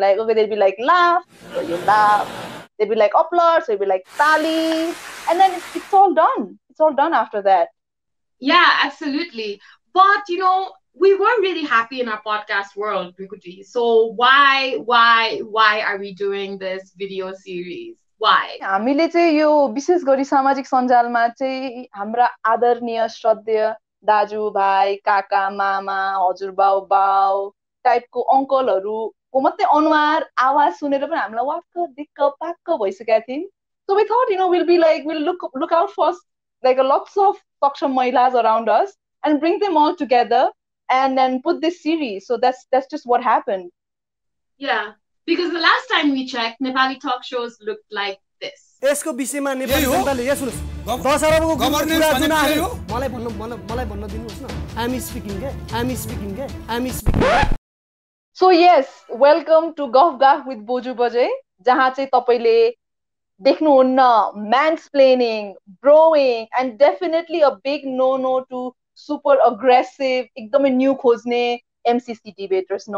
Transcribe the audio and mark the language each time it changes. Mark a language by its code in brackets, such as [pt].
[en] Like okay, they'll be like laugh, so you laugh. They'll be like applause, so you'll be like tali, and then it's all done. It's all done after that. Yeah, absolutely. But you know, we weren't really happy in our podcast world, Bikuti. So why are we doing this video series? Why? [ne] हामीले चाहिँ यो विशेष गरी सामाजिक सञ्जालमा चाहिँ हाम्रा आदरणीय श्रद्धेय दाजुभाइ काका मामा हजुरबाउ बाउ टाइपको अंकलहरुको मात्रै अनुहार आवाज सुनेर पनि हामीलाई वाक्क दिक्क पाक्क भइसकेका थियौं. [en] So we thought, you know, we'll look out for like lots of [ne] saksham mahilas [en] around us and bring them all together and then put this series. So that's just what happened. Yeah. Because the last time we checked, Nepali talk shows looked like this. [ne] यसको विषयमा नेपाली जनताले यहाँ सुन्नुस् 10 अरबको governance जुन आयो मलाई भन्न दिनुस् न [en] I'm speaking. So yes, welcome to Guff Gaff with Boju Bajai [ne] जहाँ चाहिँ तपाईले देख्नुहुन्न [en] mansplaining, broing and definitely a big no to super aggressive [ne] एकदमै न्यू खोज्ने [en] MCC debaters.